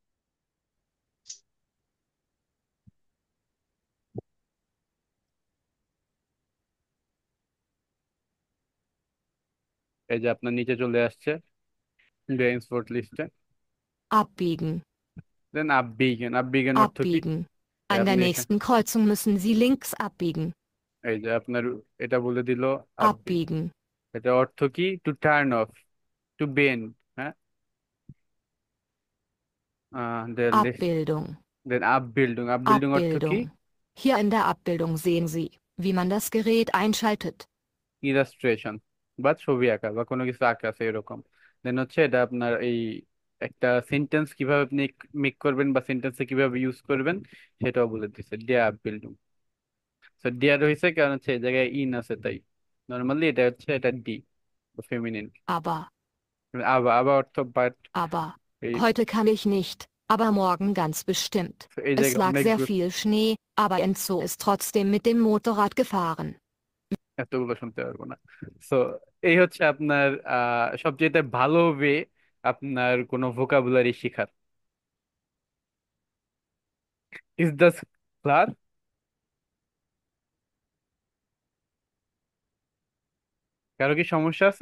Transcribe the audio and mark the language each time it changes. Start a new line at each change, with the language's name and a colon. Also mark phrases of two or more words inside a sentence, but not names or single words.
Bangla: এই যে আপনার নিচে চলে আসছে ব্রেইনস্পোর্ট লিস্টে।
German: Abbiegen.
Bangla: দেন আববিগেন, আববিগেন অর্থ কি?
German: Abbiegen.
Bangla: এই
German: An der
Bangla: আপনি এখানে,
German: nächsten Kreuzung müssen Sie links abbiegen.
Bangla: এই যে আপনার এটা বলে দিল আববিগ।
German: Abbiegen.
Bangla: এটা অর্থ কি?
English: to turn off, to bend.
Bangla: হ্যাঁ,
German: Abbildung.
Bangla: দেন আপবিল্ডিং, আপবিল্ডিং অর্থ কি?
German: Abbildung. Hier in der Abbildung sehen Sie, wie man das Gerät einschaltet.
Bangla: ইলাস্ট্রেশন, বা ছবি আঁকা বা কোনো কিছু আঁকা আছে এরকম। দেন হচ্ছে এটা আপনার এই একটা সেন্টেন্স কিভাবে আপনি মেক করবেন বা সেন্টেন্সে কিভাবে ইউজ করবেন সেটাও বলে দিচ্ছে,
German: die Abbildung.
Bangla: তো ডিয়ার হয়েছে কারণ হচ্ছে এই জায়গায় ইন আছে তাই। নর্মালি এটা হচ্ছে এটা ডি, ফেমিনিন।
German: Aber,
Bangla: আবার, আবার অর্থ বাট।
German: aber.
Bangla: এই,
German: Heute kann ich nicht, aber morgen ganz bestimmt.
Bangla: এই
German: Es
Bangla: জায়গায়
German: lag
Bangla: অনেক
German: sehr viel Schnee, aber Enzo ist trotzdem mit dem Motorrad gefahren.
Bangla: এতগুলো শুনতে পারবো না। সো এই হচ্ছে আপনার সবচেয়ে ভালো ওয়ে আপনার কোনো ভোকাবুলারি শেখার।
English: is the clear?
Bangla: কারো কি সমস্যা আছে?